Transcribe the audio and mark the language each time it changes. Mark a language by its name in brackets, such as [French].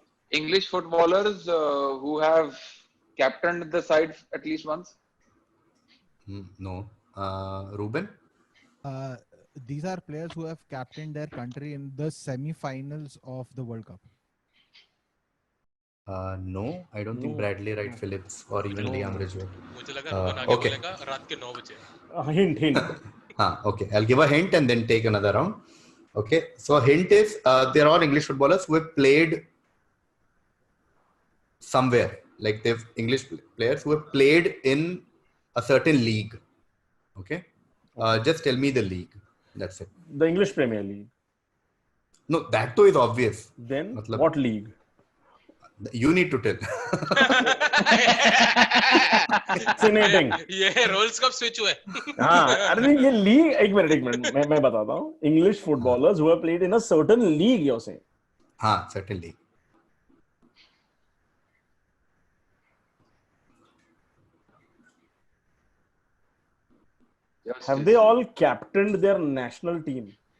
[English] English footballers who have captained the side at least once. No. Ruben. These are players who have captained their country in the semi-finals of the World Cup. No, I don't think Bradley Wright Phillips or even Liam Ridgewell. [Hindi] मुझे लगा रुबन आगे बोलेगा रात के 9 बजे. [English] Hint. Okay. I'll give a hint and then take another round. Okay. So a hint is they're all English footballers who have played somewhere. Like they've English players who have played in a certain league. Okay. Just tell me the league. That's it. The English Premier League. No, that too is obvious. Then [Hindi] Matlab, [English] what league? You need to tell. Fascinating. [Hindi] ये roles कब switch हुए? हाँ, अरे नहीं ये league एक minute मैं बताता हूँ. [English] English footballers who have played in a certain league, you're saying? [Hindi] हाँ, [English] certain league. Have they all captained their national team?